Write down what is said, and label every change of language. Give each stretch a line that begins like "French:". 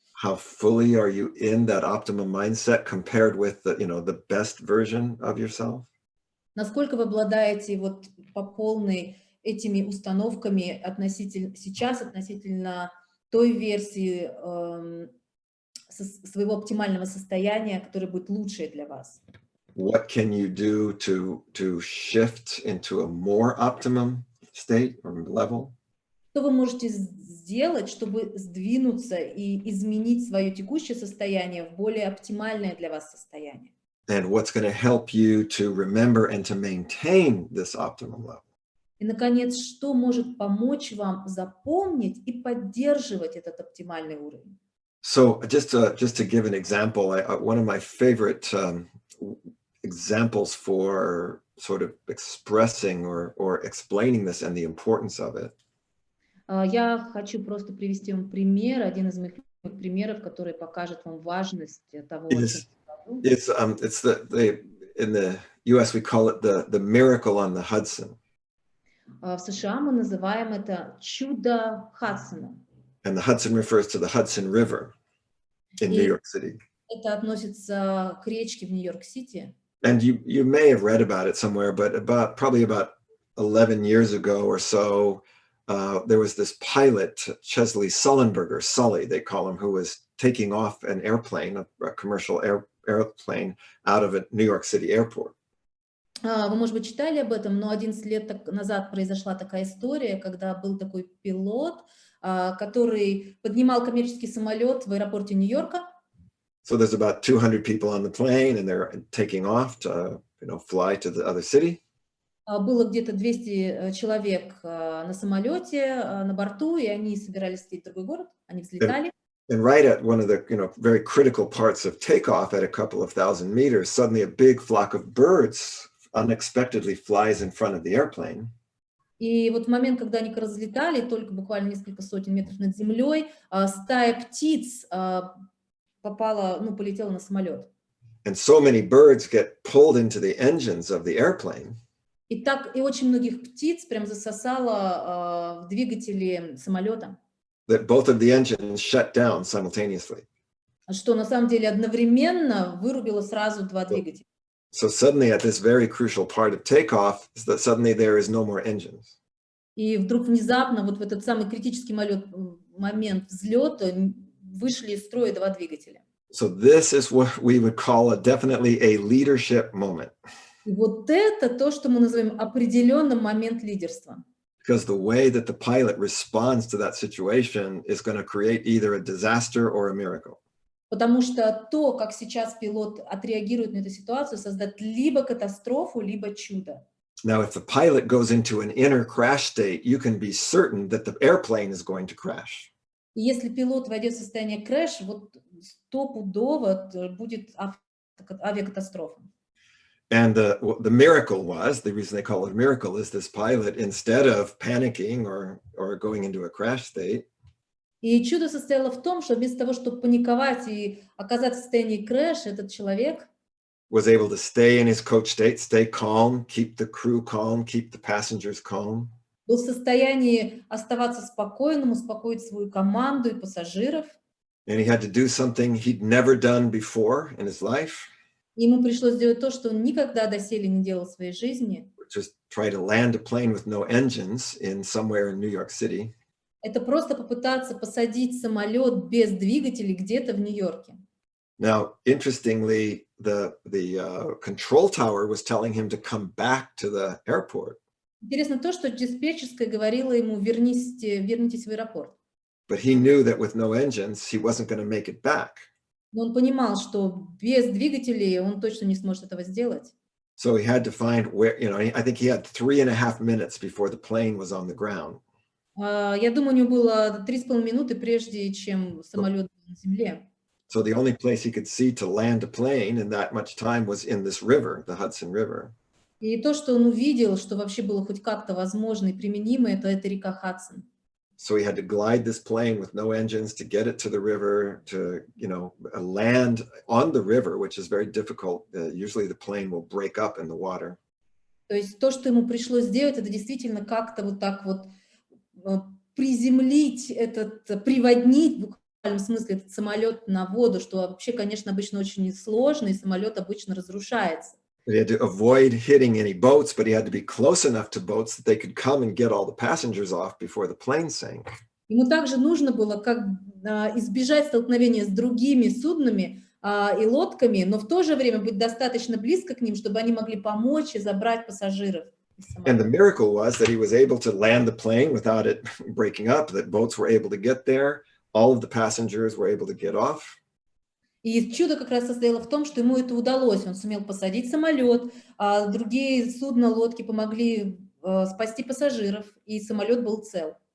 English: How fully are you in that optimum mindset compared with the best version of yourself?
Russian: Насколько вы обладаете вот по полной этими установками относительно той версии своего оптимального состояния, которое будет лучшее для вас.
English: What can you do to shift into a more optimum state or level?
Russian: Что вы можете сделать, чтобы сдвинуться и изменить свое текущее состояние в более оптимальное для вас состояние?
English: And what's going to help you to remember and to maintain this optimum level?
Russian: И, наконец, что может помочь вам запомнить и поддерживать этот оптимальный уровень?
English: So just to give an example, one of my favorite examples for sort of expressing or explaining this and the importance of it.
Russian: Я хочу просто привести вам пример, один из моих примеров, который покажет вам важность того, о чем я говорю.
English: It's in the US we call it the miracle on the Hudson.
Russian: В США мы называем это чудо Хадсона.
English: And the Hudson refers to the Hudson River in New York City.
Russian: Это относится к речке в Нью-Йорк-Сити.
English: And you may have read about it somewhere, but probably about 11 years ago or so, there was this pilot, Chesley Sullenberger, Sully, they call him, who was taking off an airplane, a commercial airplane, out of a New York City airport.
Russian: Вы, может быть, читали об этом, но 11 лет назад произошла такая история, когда был такой пилот, который поднимал коммерческий самолет в аэропорте Нью-Йорка.
English: So there's about 200 people on the plane, and they're taking off to, fly to the other city.
Russian: Было где-то 200 человек на самолете, на борту, и они собирались лететь в другой город, они взлетали.
English: And right at one of the, very critical parts of takeoff, at a couple of thousand meters, suddenly a big flock of birds unexpectedly flies in front of the airplane.
Russian: И вот в момент, когда они разлетали, только буквально несколько сотен метров над землей, стая птиц полетела на самолет.
English: And so many birds get pulled into the engines of the airplane.
Russian: И очень многих птиц прям засосало в двигатели самолета.
English: That both of the engines shut down simultaneously.
Russian: Что на самом деле одновременно вырубило сразу два двигателя.
English: So suddenly, at this very crucial part of takeoff, that suddenly there is no more engines.
Russian: И вдруг внезапно вот в этот самый критический момент взлета вышли из строя два двигателя.
English: So this is what we would call definitely a leadership moment.
Russian: И вот это то, что мы называем определенным момент лидерства.
English: Because the way that the pilot responds to that situation is going to create either a disaster or a miracle.
Russian: Потому что то, как сейчас пилот отреагирует на эту ситуацию, создаст либо катастрофу, либо чудо.
English: Now, if the pilot goes into an inner crash state, you can be certain that the airplane is going to crash.
Russian: И если пилот войдет в состояние крэш, вот стопудово будет авиакатастрофа.
English: And the miracle was, the reason they call it a miracle is this pilot, instead of panicking or going into a crash state,
Russian: И чудо состояло в том, что вместо того, чтобы паниковать и оказаться в состоянии крэша, этот человек
English: was able to stay in his coach state, stay calm, keep the crew calm, keep the passengers calm.
Russian: был в состоянии оставаться спокойным, успокоить свою команду и пассажиров.
English: And he had to do something he'd never done before in his life.
Russian: Ему пришлось сделать то, что он никогда доселе не делал в своей жизни.
English: Just try to land a plane with no engines in somewhere in New York City.
Russian: Это просто попытаться посадить самолет без двигателей где-то в Нью-Йорке.
English: Now, interestingly, the control tower was telling him to come back to the airport.
Russian: Интересно то, что диспетчерская говорила ему: вернитесь в аэропорт.
English: But he knew that with no engines, he wasn't going to make it back.
Russian: Но он понимал, что без двигателей он точно не сможет этого сделать.
English: So he had to find where, I think he had 3.5 minutes before the plane was on the ground.
Russian: Я думаю, у него было 3,5 минуты, прежде чем самолет был на земле.
English: So the only place he could see to land a plane in that much time was in this river, the Hudson River.
Russian: И то, что он увидел, что вообще было хоть как-то возможно и применимо, это река Хадсон.
English: So he had to glide this plane with no engines to get it to the river, to, land on the river, which is very difficult. Usually the plane will break up in the water.
Russian: То есть то, что ему пришлось сделать, это действительно как-то вот так вот приземлить приводнить в буквальном смысле этот самолет на воду, что вообще, конечно, обычно очень сложно, и самолет обычно разрушается.
English: He had to avoid hitting any boats, but he had to be close enough to boats that they could come and get all the passengers off before the plane sank.
Russian: Ему также нужно было избежать столкновения с другими суднами и лодками, но в то же время быть достаточно близко к ним, чтобы они могли помочь и забрать пассажиров.
English: And the miracle was that he was able to land the plane without it breaking up, that boats were able to get there, all of the passengers were able to get off.
Russian: И чудо как раз состояло в том, что ему это удалось. Он сумел посадить самолет, а другие судна, лодки помогли спасти пассажиров, и самолет был цел.